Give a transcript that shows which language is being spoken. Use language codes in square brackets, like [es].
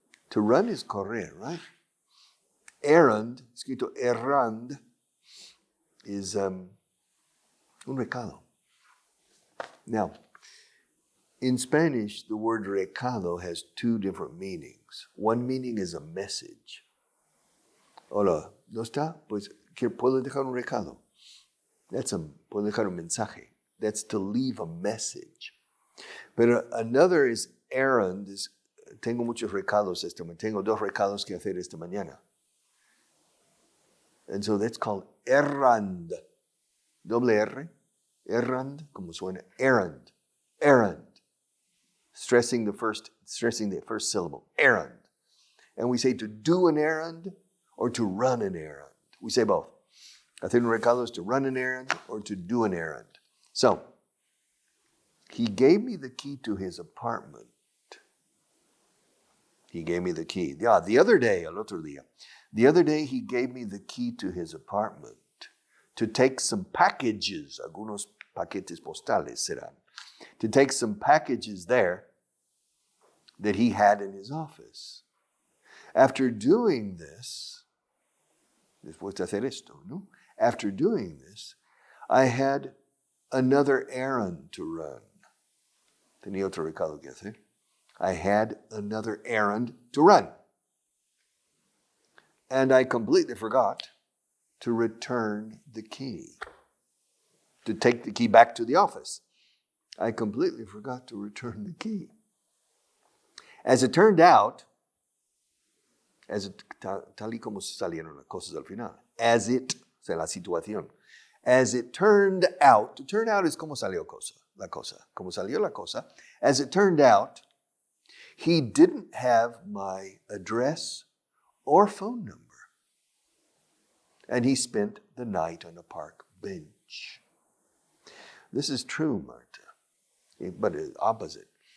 [en] To run is correr, right? Errand, [es] escrito [en] errand, is un recado. Now, in Spanish, the word recado has two different meanings. One meaning is a message. [es] Hola, ¿no está? Pues, ¿puedo dejar un recado? Puedo dejar un mensaje. [en] That's to leave a message. But another is errand, [es] tengo muchos recados tengo 2 recados que hacer esta mañana. [en] And so that's called errand. [es] Doble R. [en] Errand, [es] como suena, [en] errand. Errand. Stressing the first syllable. Errand. And we say to do an errand or to run an errand. We say both. [es] Hacer un recado [en] is to run an errand or to do an errand. So, he gave me the key to his apartment. He gave me the key. Yeah, the other day, [es] el otro día. [en] The other day, he gave me the key to his apartment to take some packages, [es] algunos paquetes postales serán, [en] to take some packages there that he had in his office. After doing this, [es] después de hacer esto, ¿no? [en] After doing this, I had another errand to run. [es] Tenía otro recado que hacer. [en] I had another errand to run. And I completely forgot to return the key, to take the key back to the office. I completely forgot to return the key. As it turned out, [es] tal y como salieron las cosas al final, o sea, la situación. [en] As it turned out, to turn out is [es] como salió la cosa. Como salió la cosa, [en] as it turned out, he didn't have my address or phone number. And he spent the night on a park bench. This is true, Marta, but it's opposite.